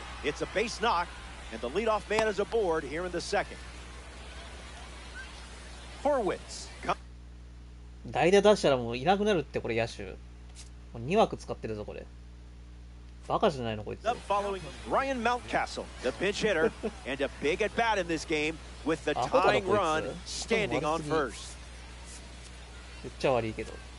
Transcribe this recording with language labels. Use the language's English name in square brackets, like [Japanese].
[English] It's a base knock, and the leadoff man is aboard here in the second. Horwitz. [Japanese] 代打出したらもういなくなるってこれ野手。2枠使ってるぞこれ。バカじゃないのこいつ。 [English] Up following Ryan Mountcastle, the pinch hitter, and a big at bat in this game with the tying run standing on first. [Japanese] 言っちゃ悪いけど。